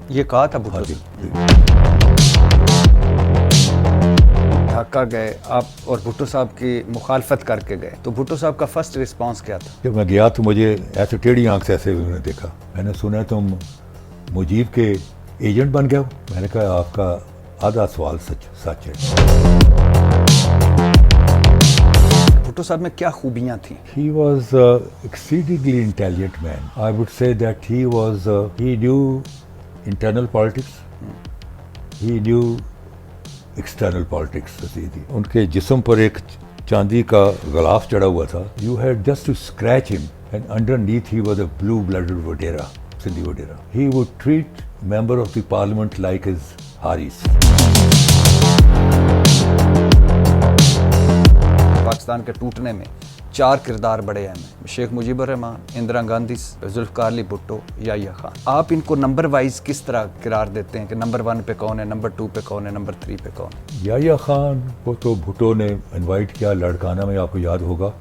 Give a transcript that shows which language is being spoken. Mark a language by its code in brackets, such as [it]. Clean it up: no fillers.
[ur] یہ کہا تھا بھٹو سے؟ ڈھاکہ گئے آپ اور بھٹو صاحب کی مخالفت کر کے گئے، تو بھٹو صاحب کا فرسٹ رسپانس کیا تھا؟ جب میں گیا تو مجھے ایسے ٹیڑھی آنکھ سے ایسے انہوں نے دیکھا۔ میں نے سنا تم مجیب کے ایجنٹ بن گئے ہو؟ میں نے کہا آپ کا آدھا سوال سچ ہے۔ بھٹو صاحب میں کیا خوبیاں تھیں؟ [en] He was exceedingly intelligent man. I would say that he knew internal politics. He knew external politics. [ur] ان کے جسم پر ایک چاندی کا غلاف چڑھا ہوا تھا. [en] You had just to scratch him and underneath he was a blue-blooded Vadera, Sindhi Vadera. He would treat member of the parliament like his Haris. [ur] Pakistan کے ٹوٹنے میں 4 کردار بڑے اہم ہیں: شیخ مجیب الرحمان، اندرا گاندھی، ذوالفقار علی بھٹو، یحییٰ خان۔ آپ ان کو نمبر وائز کس طرح قرار دیتے ہیں کہ نمبر 1 پہ کون ہے، نمبر 2 پہ کون ہے، نمبر 3 پہ کون ہے؟ یحییٰ خان کو تو بھٹو نے انوائٹ کیا لاڑکانہ میں، آپ کو یاد ہوگا،